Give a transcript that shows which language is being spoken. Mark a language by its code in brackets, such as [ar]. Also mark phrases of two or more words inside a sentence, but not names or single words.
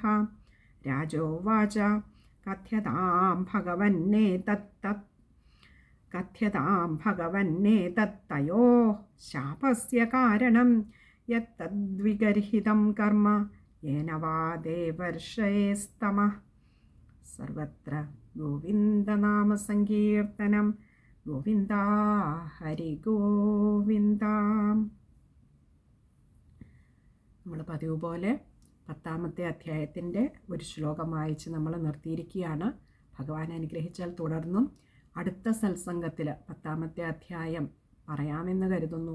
[sa] राजोवाच कथ्यतां भगवन्नेतत्तयोः शापस्य कारणं यत्तद्विगर्हितं कर्म येन वा देवर्षयेस्तमः। सर्वत्र गोविन्दनामसङ्कीर्तनं गोविन्दा ഹരിഗോവിന്ദ. [ml] നമ്മൾ പതിവ് പോലെ 10ാമത്തെ അധ്യായത്തിൻ്റെ ഒരു ശ്ലോകം വായിച്ച് നമ്മൾ നിർത്തിയിരിക്കുകയാണ്. ഭഗവാൻ അനുഗ്രഹിച്ചാൽ തുടർന്നും അടുത്ത സത്സംഗത്തിൽ 10ാമത്തെ അധ്യായം പറയാമെന്ന് കരുതുന്നു.